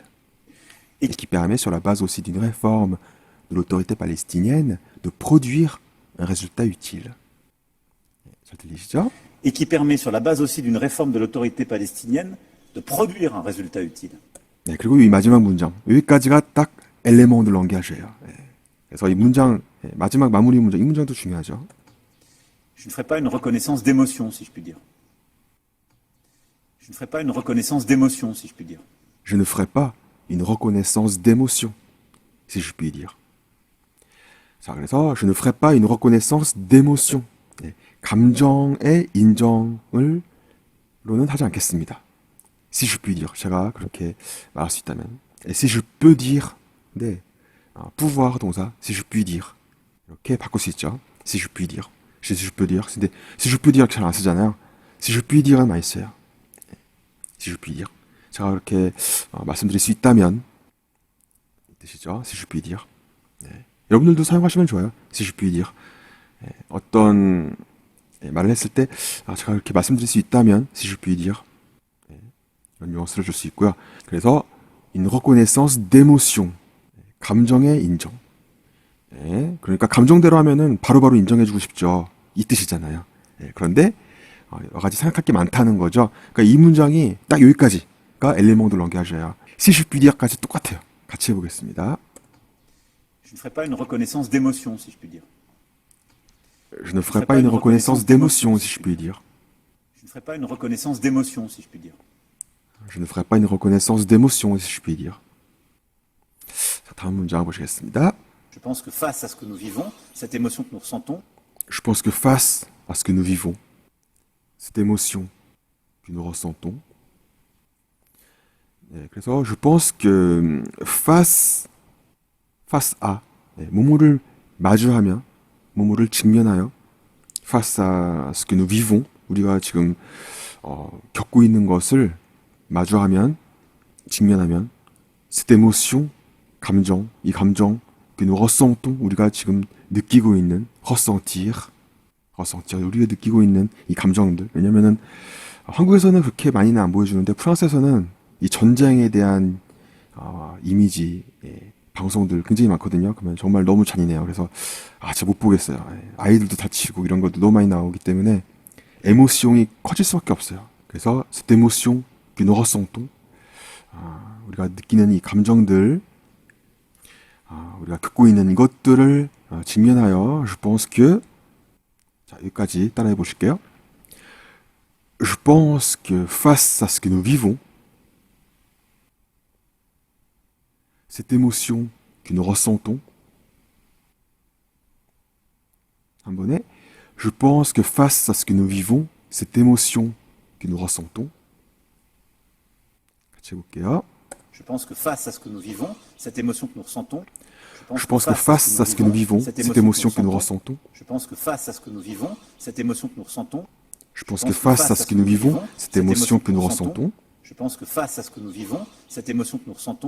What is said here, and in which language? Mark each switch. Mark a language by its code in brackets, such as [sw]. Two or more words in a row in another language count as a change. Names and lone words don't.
[fr] Et qui permet, sur la base aussi d'une réforme de l'autorité palestinienne, de produire un résultat utile. [ko] 잘 들리시죠? [fr] Et qui permet, sur la base aussi d'une réforme de l'autorité palestinienne, de produire un résultat utile. [ko] 네, 그리고 이 마지막 문장, 여기까지가 딱 [fr] élément de langage [ko] 예요. 그래서 이 문장, 마지막 마무리 문장, 이 문장도 중요하죠. [fr] Je ne ferai pas une reconnaissance d'émotion, si je puis dire. Je ne ferai pas une reconnaissance d'émotion, si je puis dire. Je ne ferai pas une reconnaissance d'émotion, si je puis dire. [ko] 자, 그래서 [fr] je ne ferai pas une reconnaissance d'émotion. [ko] 감정의 인정을 로는 하지 않겠습니다. [fr] Si je puis dire. [ko] 제가 그렇게 말할 수 있다면. [fr] si je peux dire. 네. pouvoir 동사. si je puis dire. [ko] 이렇게 바꿀 수 있죠. [fr] si je puis dire. si je peux dire. [ko] 근데 [fr] si je peux dire [ko] 잘 안 쓰잖아요. [fr] si je puis dire는 [ko] 많이 써요. [fr] si je puis dire. [ko] 제가 그렇게 말씀드릴 수 있다면 이 뜻이죠. [fr] si je puis dire. [ko] 네. 여러분들도 사용하시면 좋아요. [fr] si je puis dire. [ko] 어떤 말을 했을 때 제가 이렇게 말씀드릴 수 있다면 [fr] si je puis dire. [ko] 이런 뉘앙스를 줄 수 있고요. [fr] 그래서 une reconnaissance d'émotion. [ko] 감정의 인정. 그러니까 감정대로 하면은 바로바로 인정해주고 싶죠. 이 뜻이잖아요. 그런데 여러 가지 생각할 게 많다는 거죠. 그러니까 이 문장이 딱 여기까지가 [fr] élément de langage [ko] 예요. [fr] si je puis dire [ko] 까지 똑같아요. 같이 해보겠습니다. [fr] Je ne ferai pas une reconnaissance d'émotion, si je puis dire. Je ne ferai pas une reconnaissance d'émotion, si je puis dire. Je ne ferai pas une reconnaissance d'émotion, si je puis dire. Je ne ferai pas une reconnaissance d'émotion, si je puis dire. [ko] 자, 다음 문장 보시겠습니다. [fr] Je pense que face à ce que nous vivons, cette émotion que nous ressentons, Je pense que face à ce que nous vivons, cette émotion que nous ressentons, 그래서 je pense que face à [ko] 뭐뭐를 마주하며 뭐뭐를 직면하여 [fr] face à ce que nous vivons, [ko] 우리가 지금 겪고 있는 것을 마주하면 직면하면 [fr] cette émotion, [ko] 감정, 이 감정 [fr] que nous ressentons, [ko] 우리가 지금 느끼고 있는 ressentir, 우리가 느끼고 있는 이 감정들. 왜냐면은 한국에서는 그렇게 많이는 안 보여주는데 프랑스에서는 이 전쟁에 대한 이미지 방송들 굉장히 많거든요. 그러면 정말 너무 잔인해요. 그래서 진짜 못 보겠어요. 아이들도 다치고 이런 것도 너무 많이 나오기 때문에 에모션이 커질 수밖에 없어요. [fr] 그래서 cette émotion que nous ressentons, [ko] 우리가 느끼는 이 감정들, 우리가 겪고 있는 이것들을 직면하여 [fr] je pense que [ko] 자, 여기까지 따라해 보실게요. [fr] Je pense que face à ce que nous vivons, cette émotion que nous ressentons, un bonnet, je pense que face à ce que nous vivons, cette émotion que nous ressentons, [ko] 같이 해볼게요. [fr] Je pense que face à ce que nous vivons, cette émotion que nous ressentons, Je pense que face à ce que nous vivons, cette émotion que nous ressentons, je pense que face à ce que nous vivons, cette émotion que nous ressentons, je pense que face à ce que nous vivons, cette émotion que nous ressentons, je pense que face à ce que nous vivons, cette émotion que nous ressentons,